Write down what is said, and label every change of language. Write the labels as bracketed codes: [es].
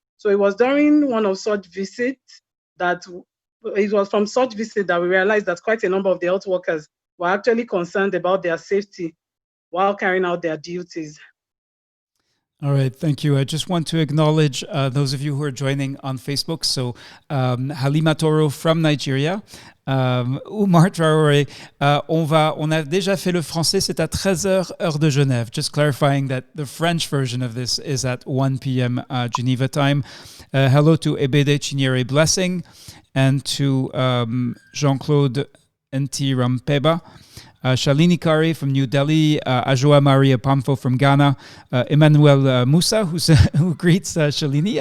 [en] So it was during one of such visits that we realized that quite a number of the health workers were actually concerned about their safety while carrying out their duties. All right, thank you. I just want to acknowledge those of you who are joining on Facebook. [fr] So Halima Toro from Nigeria, Oumar Traoré, on a déjà fait le français, c'est à 13h heure de Genève. [en] Just clarifying that the French version of this is at 1 p.m. Geneva time. Hello to Ebede Chinyere Blessing and to Jean-Claude Nti Rampeba. Shalini Kare from New Delhi, Ajoa Maria Pamfo from Ghana, Emmanuel Musa, who greets Shalini.